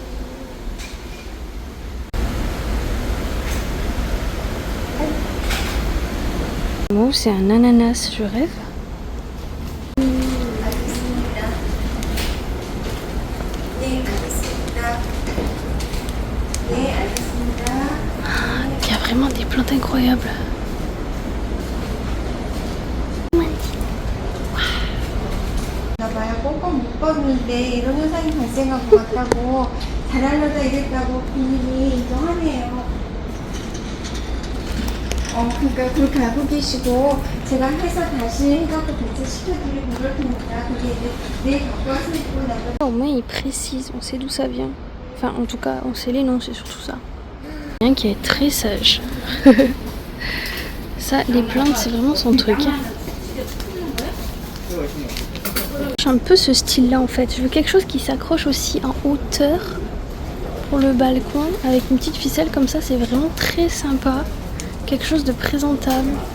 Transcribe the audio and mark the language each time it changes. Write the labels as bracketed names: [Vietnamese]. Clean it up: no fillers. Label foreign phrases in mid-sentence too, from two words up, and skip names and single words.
[French] Oh, c'est un ananas, je rêve. Il y a vraiment des plantes incroyables. [Korean] 꼼꼼 묶었는데 이런 현상이 발생한 것 같다고 잘하려다 이랬다고 부인이 인정하네요. 그러니까 그렇게 알고 계시고 제가 해서 다시 해갖고 배치시켜드리고 그럴 테니까 그게 이제 내일 갖고 와서 입고 나면 [French] Au moins il précise, on sait d'où ça vient. Enfin en tout cas on sait les noms, c'est surtout ça. Quelqu'un qui est très sage. Ça, les plantes c'est vraiment son truc. Un peu ce style là en fait, je veux quelque chose qui s'accroche aussi en hauteur pour le balcon avec une petite ficelle comme ça, c'est vraiment très sympa, quelque chose de présentable.